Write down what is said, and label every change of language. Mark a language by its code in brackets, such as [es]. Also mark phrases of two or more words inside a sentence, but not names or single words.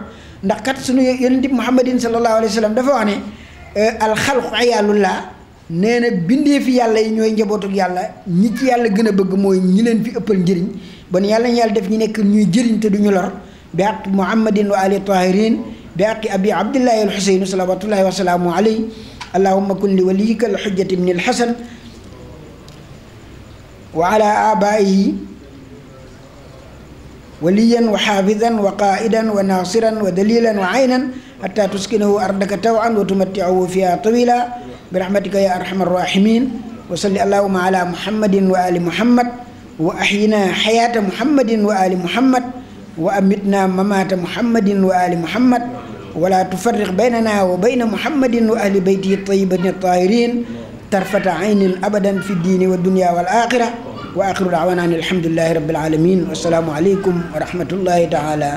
[wo] ndax kat suñu yonent bi muhammadin [ar] صلى الله عليه وسلم [wo] dafa wax ne [ar] الخلق عيال الله [wo] nee na bindee fi yàlla yi ñooy njabootuk yàlla ñi ci yàlla gën a bëgg mooy ñi leen fi ëppal njëriñ bon yàlla ñu yàlla def ñi nekk ñuy jëriñ te duñu lor [ar] بحق محمد وآل طاهرين بحق أبي عبد الله الحسين صلوات الله والسلام عليه اللهم كن لوليك الحجة ابن الحسن وعلى آبائه وليا وحافظا وقائدا وناصرا ودليلا وعينا حتى تسكنه أرضك طوعا وتمتعه فيها طويلا برحمتك يا أرحم الراحمين وصل اللهم على محمد وآل محمد وأحينا حياة محمد وآل محمد وأمتنا ممات محمد وآل محمد ولا تفرق بيننا وبين محمد وأهل بيته الطيبين الطاهرين طرفة عين أبدا في الدين والدنيا والآخرة وآخر دعوانا الحمد لله رب العالمين والسلام عليكم ورحمة الله تعالى